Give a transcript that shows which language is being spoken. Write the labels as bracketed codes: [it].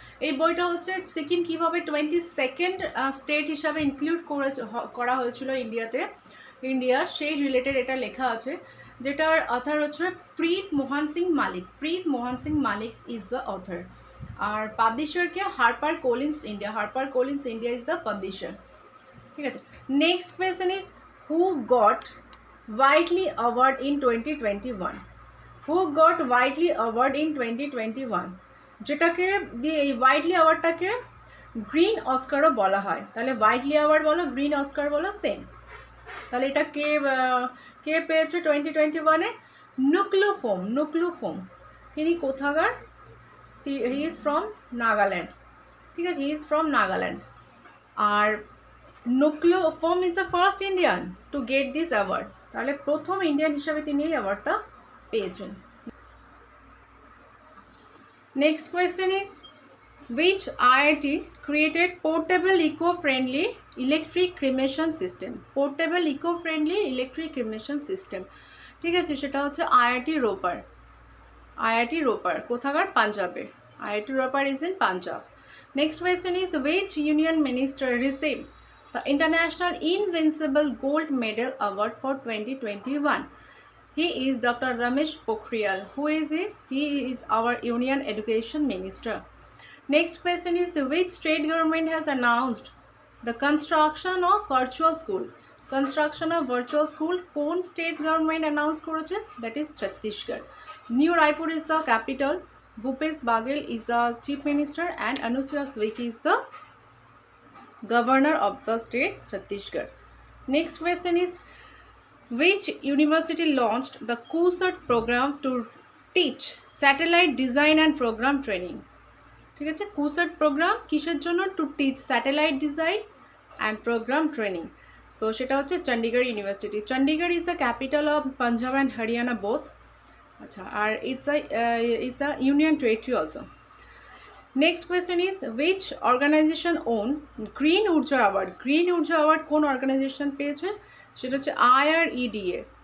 [bn] এই বইটা হচ্ছে সিকিম কীভাবে 22nd স্টেট হিসাবে ইনক্লুড করা হয়েছিল ইন্ডিয়া সেই রিলেটেড এটা লেখা আছে, যেটার অথর হচ্ছে প্রীত মোহন সিং মালিক। [en] Preet Mohan Singh Malik is the author. [bn] আর পাবলিশারকে [en] Harper Collins India. Harper Collins India is the publisher. ঠিক আছে, next question is who got Whiteley Award in 2021? Who got Whiteley Award in 2021? [bn] যেটাকে দিয়ে এই হোয়াইটলি অ্যাওয়ার্ডটাকে গ্রিন অস্কারও বলা হয়। তাহলে হোয়াইটলি অ্যাওয়ার্ড বলো, গ্রিন অস্কার বলো, সেম। তাহলে এটা কে পেয়েছে 2021-এ? নুক্লুফোম। তিনি কোথাকার? [en] He is from Nagaland. ঠিক আছে, he is from Nagaland. আর Nuklu Phom is the first Indian to get this award. [bn] তাহলে প্রথম ইন্ডিয়ান হিসাবে তিনি এই অ্যাওয়ার্ডটা পেয়েছেন। [en] Next question is which IIT created portable eco-friendly electric cremation system? Portable eco-friendly electric cremation system. [bn] ঠিক আছে, সেটা হচ্ছে আইআইটি রোপার। আইআইটি রোপার কোথাকার? পাঞ্জাবের। [en] IIT Ropar is in Punjab. Next question is which union minister receive the International Invincible Gold Medal Award for 2021? He is Dr. Ramesh Pokhriyal. Who is he? He is our Union Education Minister. Next question is which state government has announced the construction of virtual school? Construction of virtual school [bn] কোন [en] state government announce করেছে? That is Chhattisgarh. New Raipur is the capital. Bhupesh Baghel is the chief minister and Anusuya Uike is the Governor of the state Chhattisgarh. Next question is which university launched the CUSAT program to teach satellite design and program training? [bn] ঠিক আছে, CUSAT program কিসের জন্য? [en] to teach satellite design and program training. [bn] তো সেটা হচ্ছে Chandigarh university. [en] Chandigarh is the capital of Punjab and Haryana both. আচ্ছা, আর it's a union territory also. Next question is which organization won green Urja award? Green Urja award [bn] কোন organisation পেয়েছে? সেটা হচ্ছে [en] IREDA।